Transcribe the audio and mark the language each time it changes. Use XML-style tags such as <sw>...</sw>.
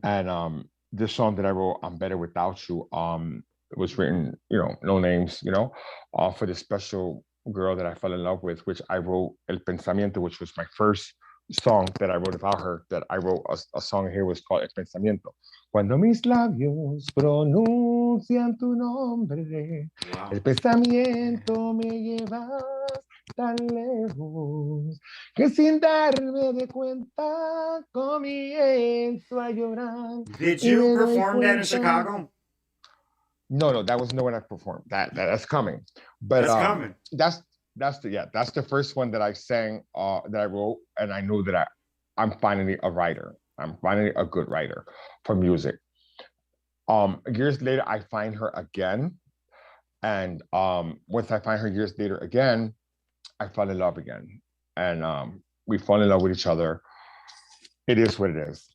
<en>And this song that I wrote, "I'm Better Without You," it was written, no names, for this special girl that I fell in love with, which I wrote El Pensamiento, which was my first song that I wrote about her. That I wrote a song here was called El Pensamiento.</en> <es>Cuando mis labios pronuncian tu nombre, el pensamiento me llevas tan lejos que sin darme de cuenta comienzo a llorar.</es> <en>Did you perform that in Chicago? No, that was nowhere I performed. That's coming. But that's coming. That's the first one that I sang, that I wrote, and I knew that I'm finally a writer. I'm finally a good writer for music. Years later, I find her again, and once I find her years later again, I fell in love again, and we fall in love with each other. It is what it is.</en>